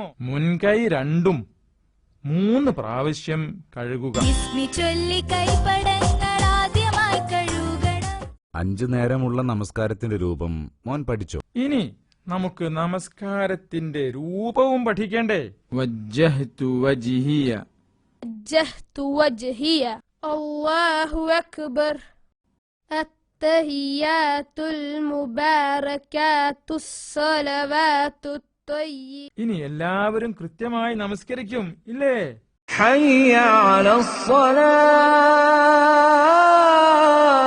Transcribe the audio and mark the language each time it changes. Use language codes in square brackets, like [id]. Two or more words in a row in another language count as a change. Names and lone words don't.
[ml] മുൻകൈ രണ്ടും 3 പ്രാവശ്യം കഴുകുക. 5 നേരമുള്ള നമസ്കാരത്തിന്റെ രൂപം മോൻ പഠിച്ചോ? ഇനി നമുക്ക് നമസ്കാരത്തിന്റെ രൂപവും പഠിക്കണ്ടേ? [ar] وجهت وجهي, وجهت وجهي الله أكبر التحيات المباركات الصلوات الطيبات. [ml] ഇനി എല്ലാവരും കൃത്യമായി നമസ്കരിക്കും ഇല്ലേ? [ar] حي على الصلاة